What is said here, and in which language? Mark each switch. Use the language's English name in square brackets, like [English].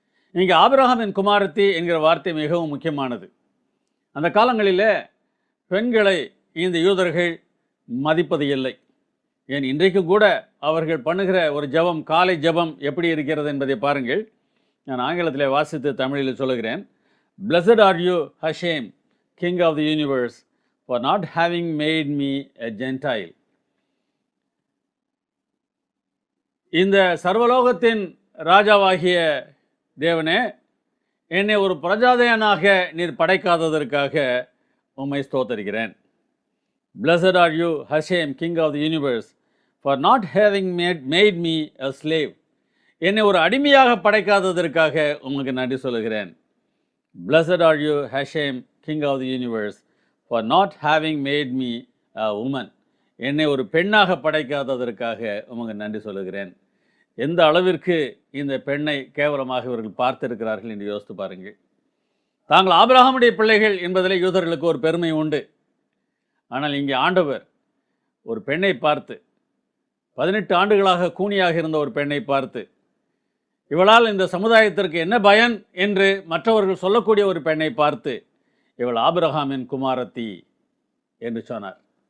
[Tamil] இங்கே ஆபிரகாமின் குமாரத்தி என்கிற வார்த்தை மிகவும் முக்கியமானது. அந்த காலங்களிலே பெண்களை இந்த யூதர்கள் மதிப்பது இல்லை. ஏன் இன்றைக்கு கூட அவர்கள் பண்ணுகிற ஒரு ஜெபம், காலை ஜெபம் எப்படி இருக்கிறது என்பதை பாருங்கள். நான் ஆங்கிலத்தில் வாசித்து தமிழில் சொல்லுகிறேன். [English] Blessed are you, Hashem, King of the universe, for not having made me a Gentile. [Tamil] இந்த சர்வலோகத்தின் ராஜாவாகிய தேவனே, என்னை ஒரு பிரஜாதையனாக நீர் படைக்காததற்காக உம்மை ஸ்தோத்தரிக்கிறேன். [English] Blessed are you, Hashem, King of the universe, for not having made me a slave. [Tamil] என்னை ஒரு அடிமையாக படைக்காததற்காக உமக்கு நன்றி சொல்லுகிறேன். [English] Blessed are you, Hashem, King of the universe, for not having made me a woman. [Tamil] என்னை ஒரு பெண்ணாக படைக்காததற்காக உமக்கு நன்றி சொல்லுகிறேன். எந்த அளவிற்கு இந்த பெண்ணை கேவலமாக இவர்கள் பார்த்திருக்கிறார்கள் என்று யோசித்து பாருங்கள். தாங்கள் ஆபிரகாமுடைய பிள்ளைகள் என்பதில் யூதர்களுக்கு ஒரு பெருமை உண்டு. ஆனால் இங்கே ஆண்டவர் ஒரு பெண்ணை பார்த்து, 18 ஆண்டுகளாக கூனியாக இருந்த ஒரு பெண்ணை பார்த்து, இவளால் இந்த சமுதாயத்திற்கு என்ன பயன் என்று மற்றவர்கள் சொல்லக்கூடிய ஒரு பெண்ணை பார்த்து, இவள் ஆபிரகாமின் குமாரத்தி என்று சொன்னார்.